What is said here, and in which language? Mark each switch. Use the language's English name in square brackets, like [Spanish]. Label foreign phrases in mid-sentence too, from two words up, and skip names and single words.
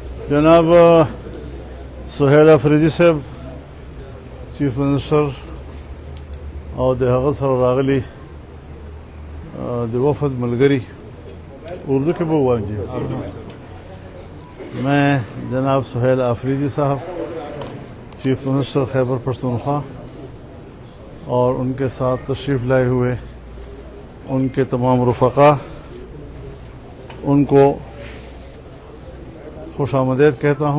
[Pashto] جناب سہیل افریدی صاحب [English] chief minister [Pashto] اور د هغه سره راغلي د وفد ملګري اردو کې به ووایم. [Urdu] میں جناب سہیل افریدی صاحب [English] chief minister [Urdu] خیبر پختونخوا اور ان کے ساتھ تشریف لائے ہوئے ان کے تمام رفقا ان کو خوش آمدید کہتا ہوں.